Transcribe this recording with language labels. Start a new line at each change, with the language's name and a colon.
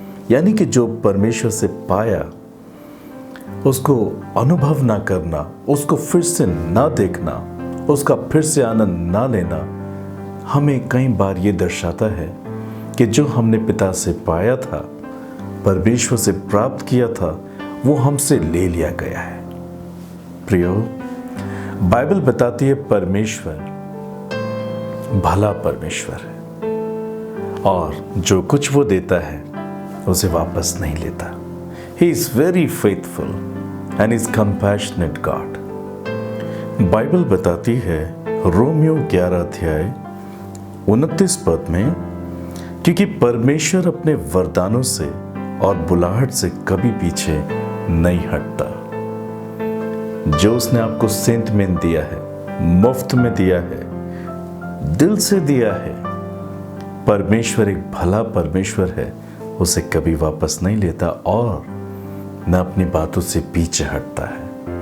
Hindi: यानी कि जो परमेश्वर से पाया उसको अनुभव ना करना, उसको फिर से ना देखना, उसका फिर से आनंद ना लेना हमें कई बार ये दर्शाता है कि जो हमने पिता से पाया था, परमेश्वर से प्राप्त किया था, वो हमसे ले लिया गया है। प्रियो, बाइबल बताती है परमेश्वर भला परमेश्वर है और जो कुछ वो देता है उसे वापस नहीं लेता।
English: He is very faithful and is compassionate God।
Hindi: Bible बताती है रोमियो 11 अध्याय 29 पद में, क्योंकि परमेश्वर अपने वरदानों से और बुलाहट से कभी पीछे नहीं हटता। जो उसने आपको सेंत में दिया है, मुफ्त में दिया है, दिल से दिया है, परमेश्वर एक भला परमेश्वर है, उसे कभी वापस नहीं लेता और न अपनी बातों से पीछे हटता है।